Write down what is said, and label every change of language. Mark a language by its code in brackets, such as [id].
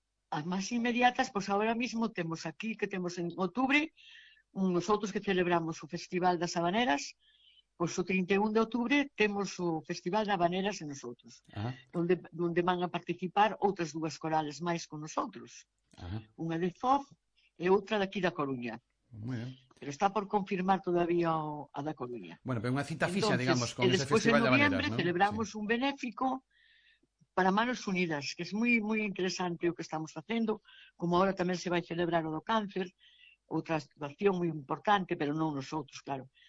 [gl] As máis inmediatas, [es] pues ahora mismo [gl] temos aquí, que temos en outubre, nosotros que celebramos o Festival das Habaneras. Pois o 31 de outubre temos o Festival de Habaneras en nosotros, onde van a participar outras dúas corales máis con nosotros. Ajá. Unha de Zof e outra daqui da Coruña. [es] Muy bien. [gl] Pero está por confirmar todavía a da Coruña. [es] Bueno, pero [gl] unha cita fixa, [es] entonces, digamos, con ese Festival de Habaneras. [gl] E despois, en noviembre, [es] ¿no? [gl] Celebramos, sí, un benéfico para Manos Unidas, que é moi moi interesante o que estamos facendo, como agora tamén se vai celebrar o do cáncer, outra situación moi importante, pero non nosotros, claro.